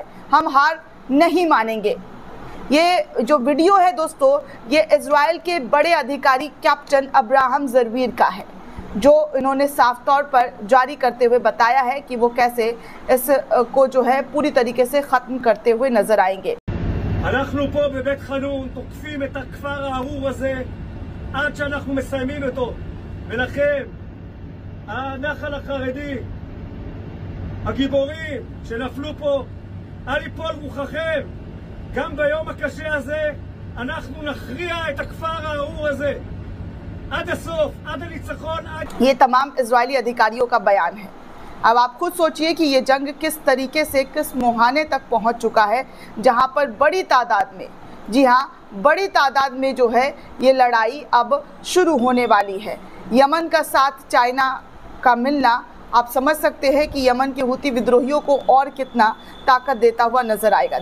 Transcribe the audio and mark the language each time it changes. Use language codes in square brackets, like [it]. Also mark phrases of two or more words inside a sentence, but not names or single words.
[hi] हम हार नहीं मानेंगे। ये जो वीडियो है दोस्तों, ये इजराइल के बड़े अधिकारी कैप्टन अब्राहम जरवीर का है, जो इन्होंने साफ तौर पर जारी करते हुए बताया है कि वो कैसे इस को जो है पूरी तरीके से ख़त्म करते हुए नजर आएंगे। [he] אנחנו פה בבית חנון תוקפים את הכפר הארור הזה עד שאנחנו מסיימים אותו, ולכם הנחל החרדי, הגיבורים שנפלו פה, אל יפול רוחכם. גם ביום הקשה הזה אנחנו נכריע את הכפר הארור הזה עד הסוף, עד הניצחון, עד... [hi] ये तमाम इजरायली अधिकारियों का बयान है। अब आप खुद सोचिए कि ये जंग किस तरीके से किस मुहाने तक पहुंच चुका है, जहां पर बड़ी तादाद में, जी हाँ, बड़ी तादाद में जो है ये लड़ाई अब शुरू होने वाली है। यमन का साथ चाइना का मिलना, आप समझ सकते हैं कि यमन के हुती विद्रोहियों को और कितना ताकत देता हुआ नजर आएगा।